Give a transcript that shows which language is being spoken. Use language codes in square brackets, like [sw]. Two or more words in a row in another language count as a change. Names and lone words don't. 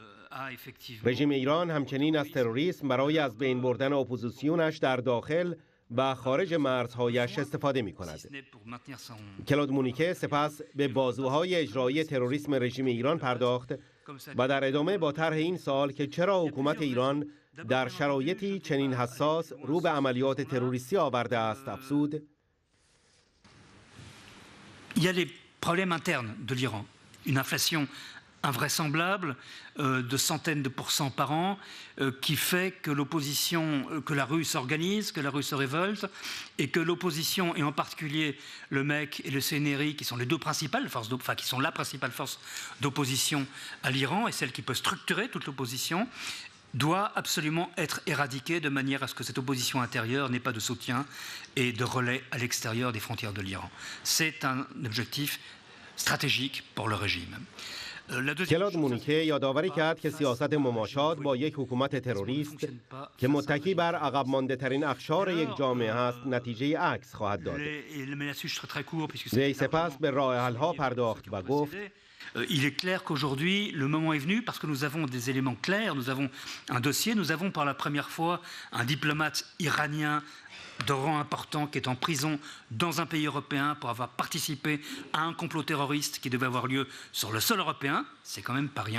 [fa] رژیم ایران همچنین از تروریسم برای از بین بردن اپوزیسیونش در داخل و خارج مرزهایش استفاده می کند. کلود مونیکه سپس به بازوهای اجرایی تروریسم رژیم ایران پرداخت و در ادامه با طرح این سال که چرا حکومت ایران در شرایطی چنین حساس رو به عملیات تروریستی آورده است افزود. [fr] Il y a les problèmes internes de l'Iran, une inflation invraisemblable de centaines de pourcents par an qui fait que l'opposition, que la rue s'organise, que la rue se révolte et que l'opposition, et en particulier le MEC et le CNRI qui sont les deux principales forces, qui sont la principale force d'opposition à l'Iran et celle qui peut structurer toute l'opposition, doit absolument être éradiquée de manière à ce que cette opposition intérieure n'ait pas de soutien et de relais à l'extérieur des frontières de l'Iran. C'est un objectif stratégique pour le régime. [fa] کلود مونیکه یادآوری کرد که سیاست مماشات با یک حکومت تروریست که متکی بر عقب مانده ترین اقشار یک جامعه است نتیجه عکس خواهد داد. وی سپس به راه حل‌ها پرداخت و گفت [fr] Il est clair qu'aujourd'hui, le moment est venu parce que nous avons des éléments clairs, nous avons un dossier, nous avons par la première fois un diplomate iranien de rang important qui est en prison dans un pays européen pour avoir participé à un complot terroriste qui devait avoir lieu sur le sol européen, c'est quand même pas rien.